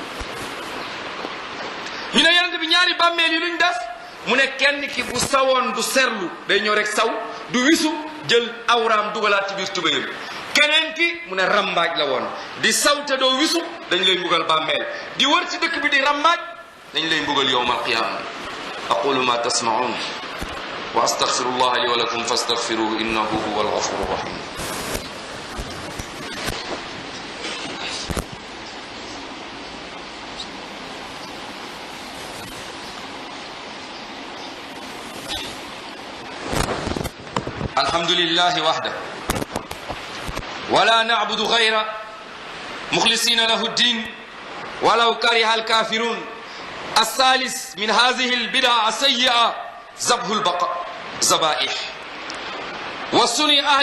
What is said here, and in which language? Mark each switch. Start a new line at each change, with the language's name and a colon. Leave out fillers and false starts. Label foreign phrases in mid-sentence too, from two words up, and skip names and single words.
Wolof: ñu ne yonent bi ñaari bàmmeel yi luñ def mu ne kenn ki bu sawoon du serlu day ñëw rek saw du wisu jël awraam dugalaat ci biir tubéyam keneen ki mu ne rambaaj la woon di saw te doo wisu dañ lay mbugal bàmmeel di wër ci dëkk bi di rambaaj dañ lay mbugal
Arabic: يوم القيامة أقول ما تسمعون وأستغفر الله لي ولكم فاستغفروه إنه هو الغفور الرحيم الحمد لله وحده ولا نعبد غير مخلصين له الدين ولو كره الكافرون الثالث من هذه البدع السيئة ذبح الذبائح وصنع أهل